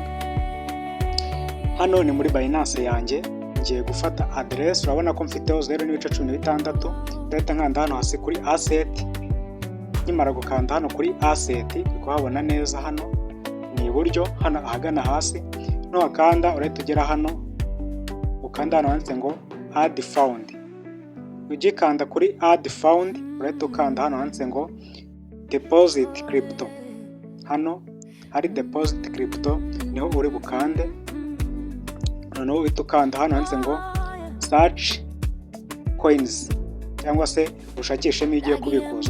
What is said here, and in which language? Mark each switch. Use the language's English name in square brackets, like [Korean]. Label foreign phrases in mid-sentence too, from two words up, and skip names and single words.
[Kinyarwanda] Hano ni muri Binance yanjye, ngiye gufata address. Urabona ko mfiteho 0.16. Ndahita nkanda hano hasi kuri asset. Nimara gukanda hano kuri asset, kuhabona neza hano ni iburyo, hano ahagana hasi. No akanda urahita ugera hano, ukanda hano handitse ngo [English] add found. [Kinyarwanda] Ugikanda kuri [English] add found, [Kinyarwanda] urahita ukanda hano handitse ngo [English] deposit crypto. [Kinyarwanda] Hano hari [English] deposit crypto, [Kinyarwanda] niho uri bukande. Noneho uhita ukanda hano handitse ngo [English] search coins, [Kinyarwanda] cyangwa se ushakishemo igiye kubikuza.